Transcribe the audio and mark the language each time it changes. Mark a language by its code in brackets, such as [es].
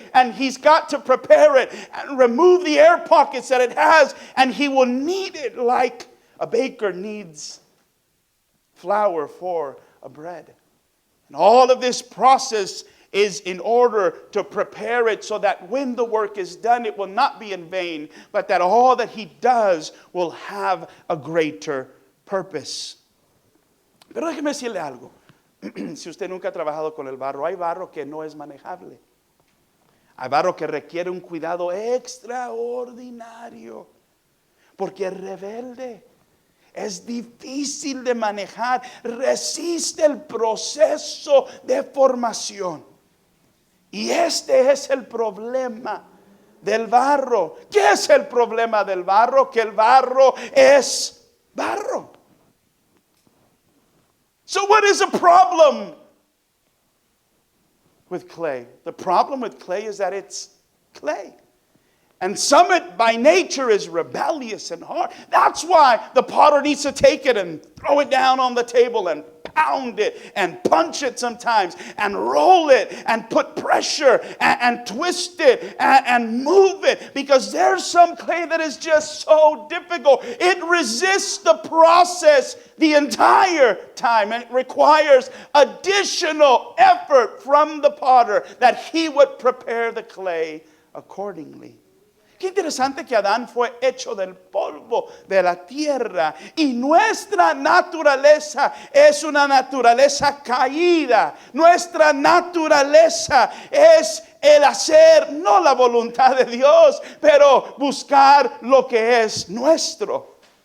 [en] And he's got to prepare it and remove the air pockets that it has, and he will knead it like a baker needs flour for a bread. And all of this process is in order to prepare it so that when the work is done, it will not be in vain, but that all that he does will have a greater purpose. [es] Pero déjeme decirle algo. Si usted nunca ha trabajado con el barro, hay barro que no es manejable. Hay barro que requiere un cuidado extraordinario, porque es rebelde, es difícil de manejar, resiste el proceso de formación. Y este es el problema del barro. ¿Qué es el problema del barro? Que el barro es barro. [en] So what is the problem with clay? The problem with clay is that it's clay. And some of it by nature is rebellious and hard. That's why the potter needs to take it and throw it down on the table and pound it and punch it sometimes and roll it and put pressure and twist it and move it, because there's some clay that is just so difficult. It resists the process the entire time, and it requires additional effort from the potter that he would prepare the clay accordingly. [es] Qué interesante que Adán fue hecho del polvo de la tierra, y nuestra naturaleza es una naturaleza caída. Nuestra naturaleza es el hacer no la voluntad de Dios, pero buscar lo que es nuestro.